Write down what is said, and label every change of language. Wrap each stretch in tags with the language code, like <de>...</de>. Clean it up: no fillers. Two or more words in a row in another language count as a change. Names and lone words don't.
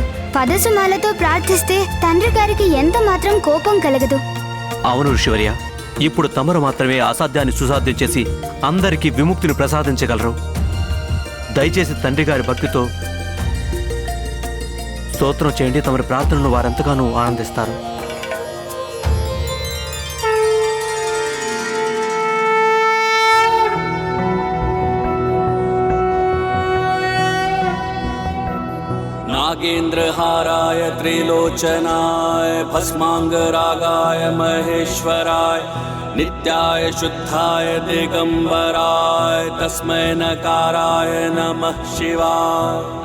<te>పదసుమాలతో ప్రార్థిస్తే తండ్రి గారికి ఎంత మాత్రం కోపం కలగదు. అవును ఋషివర్య, ఇప్పుడు తమరు మాత్రమే అసాధ్యాన్ని సుసాధ్యం చేసి అందరికీ విముక్తిని ప్రసాదించగలరు. దయచేసి తండ్రి గారి భక్తితో స్తోత్రం చేయండి. తమరి ప్రార్థనలు వారెంతగానో ఆనందిస్తారు.</te> <sa>नागेन्द्रहाराय त्रिलोचनाय भस्मांगरागाय महेश्वराय नित्याय शुद्धाय दिगंबराय तस्मै नकाराय नमः शिवाय।</sa>